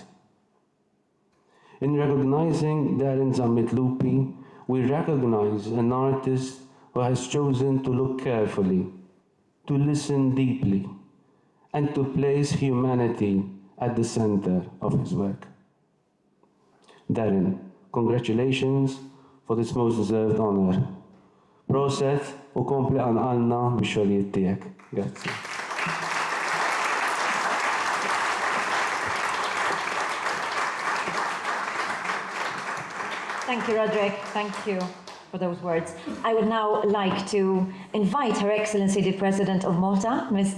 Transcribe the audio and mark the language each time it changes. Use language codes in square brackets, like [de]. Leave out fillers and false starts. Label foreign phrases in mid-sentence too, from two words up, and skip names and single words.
[en] In recognizing Darrin Zammit Lupi, we recognize an artist who has chosen to look carefully, to listen deeply, and to place humanity at the center of his work. Darrin, congratulations for this most deserved honor. [mt] Proset u kompli għanqalna bix-xogħlijiet tiegħek. Grazzi. [en] Thank you, Roderick. Thank you for those words. I would now like to invite Her Excellency the President of Malta, Ms.